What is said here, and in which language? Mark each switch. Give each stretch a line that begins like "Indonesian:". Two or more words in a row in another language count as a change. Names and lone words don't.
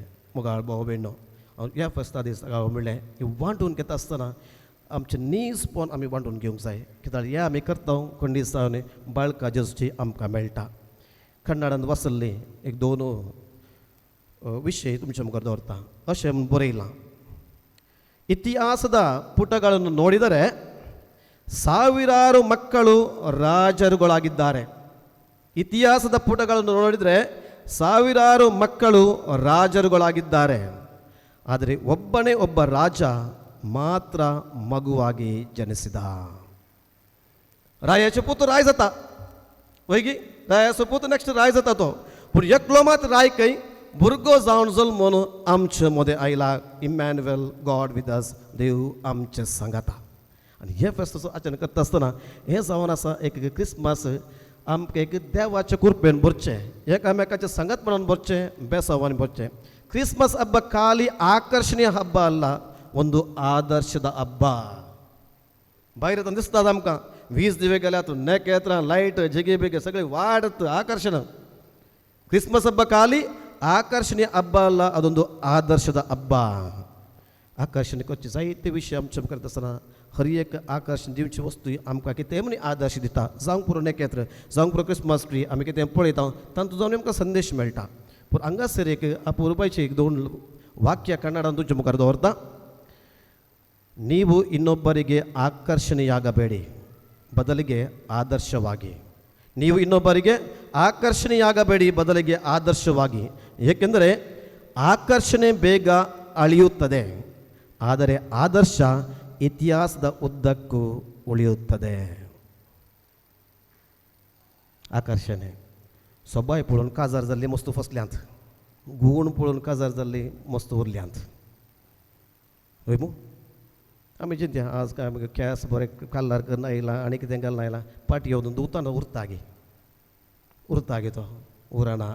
Konkani: मुगाळ भाव भयणो हांव ह्या फेस्ता दीस हांव म्हणलें हें वांटून घेता आसतना आमचें नीजपण आमी वांटून घेवंक जाय कित्याक हें आमी करता खंडी दिसांनी बाळका जेजूची आमकां मेळटा. कन्नडांत वाचल्ली एक 2 विशय तुमच्या मुखार दवरता. अशें म्हूण बरयलां
Kannada: ಇತಿಹಾಸದ ಪುಟಗಳನ್ನು ನೋಡಿದರೆ ಸಾವಿರಾರು ಮಕ್ಕಳು ರಾಜರುಗಳಾಗಿದ್ದಾರೆ. ಇತಿಹಾಸದ ಪುಟಗಳನ್ನು ನೋಡಿದರೆ ಸಾವಿರಾರು ಮಕ್ಕಳು ರಾಜರುಗಳಾಗಿದ್ದಾರೆ. ಆದರೆ ಒಬ್ಬನೇ ಒಬ್ಬ ರಾಜ ಮಾತ್ರ ಮಗುವಾಗಿ ಜನಿಸಿದ.
Konkani: रायाचे पूत राय जाता वैगी रायाचो पूत नेक्स्ट राय जाता तो पूण एकलो मात राय खंय भुरगो जावन जल्मून आमचे मदें आयला. इमॅन्युएल
English: God with us
Konkani: देव आमचे सांगाता. आनी हे फेस्ताचो आचरण करता आसतना हें जावन आसा एक क्रिस्मस आमकां एक देवाचे कृपेन भरचें एकामेकाचें सांगतपणान भरचें बेसावान भरचें.
Kannada: ಕ್ರಿಸ್ಮಸ್ ಹಬ್ಬ ಖಾಲಿ ಆಕರ್ಷಣೀಯ ಹಬ್ಬ ಅಲ್ಲ ಒಂದು ಆದರ್ಶದ ಹಬ್ಬ.
Konkani: भायर दिसतात आमकां 20 दिवे गेल्यात नेकेत्रां लायट जेगे बेगे सगळे वाडत आकर्षण.
Kannada: ಕ್ರಿಸ್ಮಸ್ ಹಬ್ಬ ಖಾಲಿ ಆಕರ್ಷಣೀಯ ಹಬ್ಬ ಅಲ್ಲ ಅದೊಂದು ಆದರ್ಶದ ಹಬ್ಬ.
Konkani: आकर्षण करचे जायते विशय आमचे मुखार आसतना हर एक आकर्षण दिवची वस्तू आमकां कितें म्हणी आदर्श दिता. जावं पुरो नेकेत्र जावं पुरो क्रिस्मस ट्री आमी कितें पळयता तातूंत जावन आमकां संदेश मेळटा. पूण हांगासर एक ಅಪರೂಪಕ್ಕೆ एक 2 वाक्य कन्नडांत तुमच्या मुखार दवरता.
Kannada: ನೀವು ಇನ್ನೊಬ್ಬರಿಗೆ ಆಕರ್ಷಣೆಯಾಗಬೇಡಿ ಬದಲಿಗೆ ಆದರ್ಶವಾಗಿ. ನೀವು ಇನ್ನೊಬ್ಬರಿಗೆ ಆಕರ್ಷಣೆಯಾಗಬೇಡಿ ಬದಲಿಗೆ ಆದರ್ಶವಾಗಿ. ಏಕೆಂದರೆ ಆಕರ್ಷಣೆ ಬೇಗ ಅಳಿಯುತ್ತದೆ ಆದರೆ ಆದರ್ಶ ಇತಿಹಾಸದ ಉದ್ದಕ್ಕೂ ಉಳಿಯುತ್ತದೆ.
Konkani: आकर्षणे सोबाय पळोवन काजार जाल्ली मस्त फसल्यांत गुण पळोवन काजार जाल्ली मस्त उरल्यांत. हय मू आमी चिंत्या आज काय आमगे केस बरें काल्लार करून आयला आनी कितें घालून आयला पाटी येवन दुताना उरता गे तो उरना.